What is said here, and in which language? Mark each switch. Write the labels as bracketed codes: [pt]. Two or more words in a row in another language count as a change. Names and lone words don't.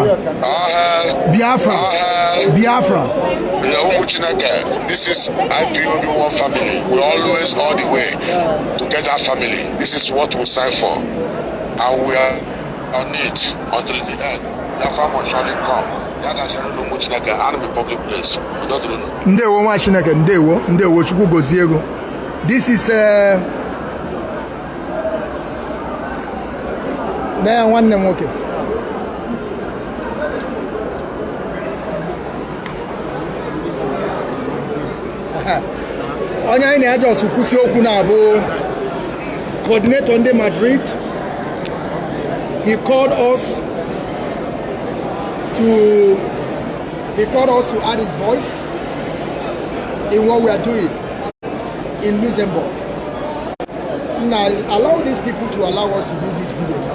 [en] All hell Biafra. All hell Biafra. This is IPOB one family. We always all the way to get that family. This is what we sign for, and we are on it until the end. Biafra will surely come. [ig] Ndewo nwa Chineke, ndewo Chukwu gozie ego. [en] This is [ig] na nwanne m nwoke. Onye anyị na-aja ọsụ kwụsị okwu na-abụ coordinator ndị Madrid. [en] He called us to add his voice in what we are doing in Luxembourg. Now, allow these people to allow us to do this video now.